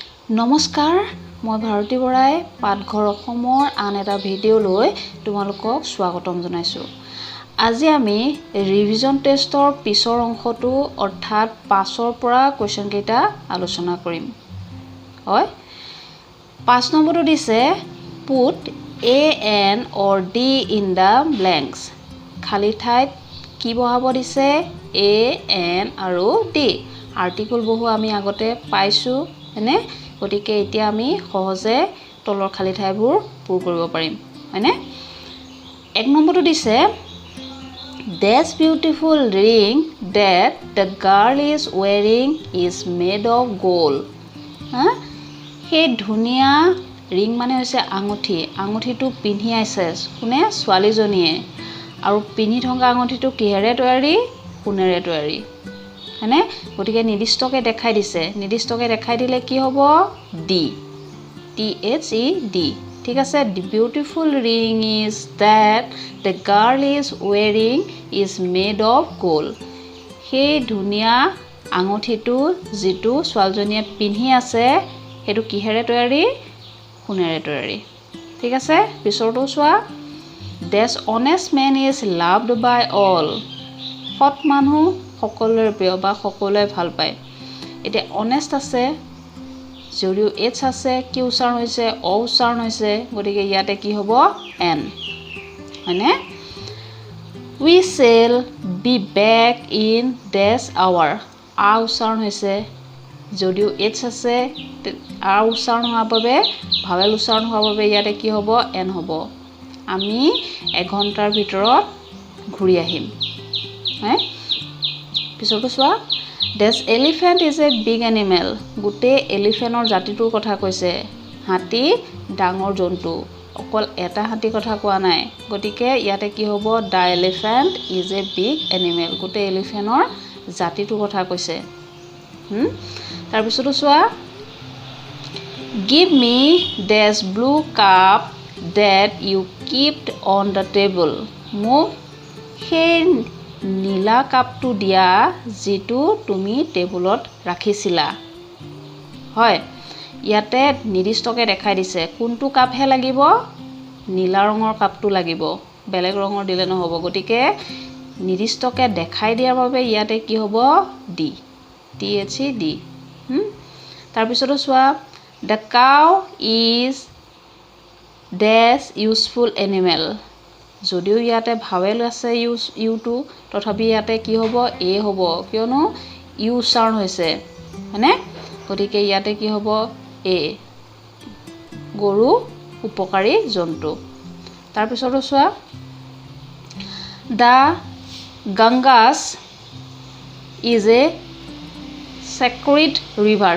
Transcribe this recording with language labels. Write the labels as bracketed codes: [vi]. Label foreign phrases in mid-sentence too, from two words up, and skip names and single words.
[as] নমস্কাৰ, মই ভাৰতী বৰাই পাকঘৰ অসমৰ আন এটা ভিডিঅ'লৈ তোমালোকক স্বাগতম জনাইছোঁ। আজি আমি ৰিভিজন টেষ্টৰ পিছৰ অংশটো অৰ্থাৎ 5ৰ পৰা কোৱেশ্চন কেইটা আলোচনা কৰিম। হয়, 5 নম্বৰটো দিছে [en] put a n or d in the blanks। [as] খালী ঠাইত কি বহাব দিছে a n আৰু d। আৰ্টিকল বহু আমি আগতে পাইছোঁ হয়নে, গতিকে এতিয়া আমি সহজে তলৰ খালী ঠাইবোৰ পূৰ কৰিব পাৰিম হয়নে। 1 নম্বৰটো দিছে [en] this beautiful ring that the girl is wearing is made of gold। [as] সেই ধুনীয়া ৰিং মানে হৈছে আঙুঠি, আঙুঠিটো পিন্ধি আছে কোনে, ছোৱালীজনীয়ে, আৰু পিন্ধি থকা আঙুঠিটো কিহেৰে তৈয়াৰী, সোণেৰে তৈয়াৰী হয়নে। গতিকে নিৰ্দিষ্টকৈ দেখাই দিছে, নিৰ্দিষ্টকৈ দেখাই দিলে কি হ'ব ডি, THED। ঠিক আছে, [en] the beautiful ring is that the girl is wearing is made of gold। [as] সেই ধুনীয়া আঙুঠিটো যিটো ছোৱালীজনীয়ে পিন্ধি আছে সেইটো কিহেৰে তৈয়াৰী, সোণেৰে তৈয়াৰী। ঠিক আছে, পিছৰটো চোৱা [en] this honest man is loved by all। [as] সৎ মানুহ সকলোৰে প্ৰিয় বা সকলোৱে ভাল পায়। এতিয়া অনেষ্ট আছে যদিও এইচ আছে, কি উচ্চাৰণ হৈছে, অ উচ্চাৰণ হৈছে, গতিকে ইয়াতে কি হ'ব এন হয়নে। [en] we shall be back in this hour। [as] আ উচ্চাৰণ হৈছে যদিও এইচ আছে, আ উচ্চাৰণ হোৱাৰ বাবে ভাৱেল উচ্চাৰণ হোৱাৰ বাবে ইয়াতে কি হ'ব এন হ'ব। আমি এঘণ্টাৰ ভিতৰত ঘূৰি আহিম হে। পিছৰটো চোৱা [en] this elephant is a big animal। [as] গোটেই এলিফেণ্টৰ জাতিটোৰ কথা কৈছে, হাতী ডাঙৰ জন্তু, অকল এটা হাতীৰ কথা কোৱা নাই, গতিকে ইয়াতে কি হ'ব [en] the elephant is a big animal। [as] গোটেই এলিফেণ্টৰ জাতিটোৰ কথা কৈছে। তাৰপিছতো চোৱা [en] give me this blue cup that you kept on the table। [as] মোক সেই নীলা কাপটো দিয়া যিটো তুমি টেবুলত ৰাখিছিলা। হয়, ইয়াতে নিৰ্দিষ্টকৈ দেখাই দিছে কোনটো কাপহে লাগিব, নীলা ৰঙৰ কাপটো লাগিব, বেলেগ ৰঙৰ দিলে নহ'ব। গতিকে নিৰ্দিষ্টকৈ দেখাই দিয়াৰ বাবে ইয়াতে কি হ'ব ডি, THED। তাৰপিছতো চোৱা [en] the cow is dash useful animal। [as] যদিও ইয়াতে ভাৱেল আছে ইউটো, তথাপি ইয়াতে কি হ'ব এ হ'ব, কিয়নো ইউ উচ্চাৰণ হৈছে হয়নে। গতিকে ইয়াতে কি হ'ব এ, গৰু উপকাৰী জন্তু। তাৰপিছতো চোৱা [en] the Ganges is a sacred river।